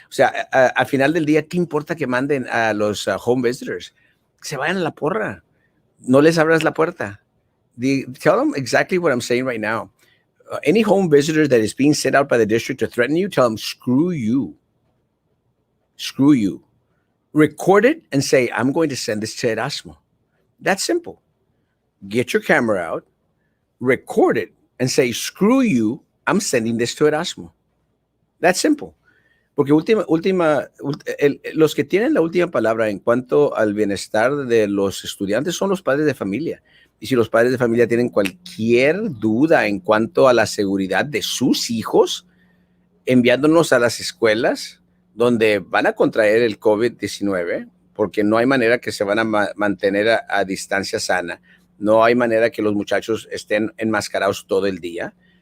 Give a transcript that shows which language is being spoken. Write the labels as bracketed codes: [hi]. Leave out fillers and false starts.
[es] O sea, al final del día, ¿qué importa que manden a los home visitors? Que se vayan a la porra. No les abras la puerta. [en] Tell them exactly what I'm saying right now. Any home visitor that is being sent out by the district to threaten you, tell them, screw you. Screw you. Record it and say, I'm going to send this to Erasmo. That's simple. Get your camera out, record it, and say, screw you, I'm sending this to Erasmo. That's simple. [es] Porque los que tienen la última palabra en cuanto al bienestar de los estudiantes son los padres de familia. Y si los padres de familia tienen cualquier duda en cuanto a la seguridad de sus hijos, enviándonos a las escuelas donde van a contraer el COVID-19, porque no hay manera que se van a mantener a distancia sana, no hay manera que los muchachos estén enmascarados todo el día.